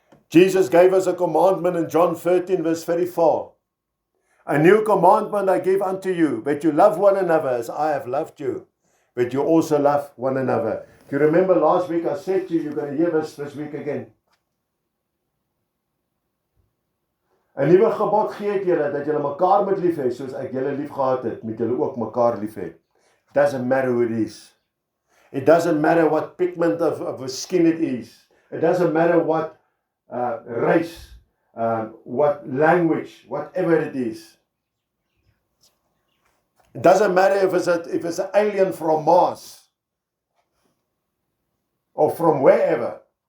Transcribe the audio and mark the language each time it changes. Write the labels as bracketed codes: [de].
[en] Jesus gave us a commandment in John 13 verse 34. A new commandment I give unto you, that you love one another as I have loved you, that you also love one another. If you remember last week I said to you, you're going to hear this week again. [af] 'n nuwe gebod gee ek julle, dat julle mekaar moet lief hê, soos ek julle lief gehad het, moet julle ook mekaar lief hê. [en] Doesn't matter who it is. It doesn't matter what pigment of the skin it is. It doesn't matter what race, what language, whatever it is. It doesn't matter if it's an alien from Mars or from wherever.